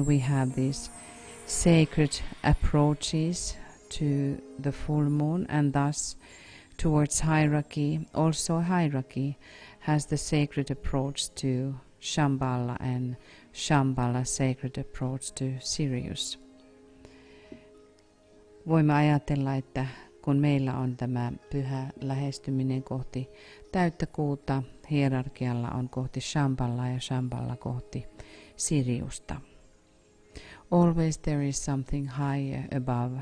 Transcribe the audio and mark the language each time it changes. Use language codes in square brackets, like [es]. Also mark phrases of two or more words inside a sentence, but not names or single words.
[en] we have these sacred approaches to the full moon and thus towards hierarchy, also hierarchy has the sacred approach to Shamballa and Shamballa sacred approach to Sirius. [fi] Voimme ajatella, että kun meillä on tämä pyhä lähestyminen kohti täyttä kuuta, hierarkialla on kohti Shamballaa ja Shamballa kohti Siriusta. [en] Always there is something higher above.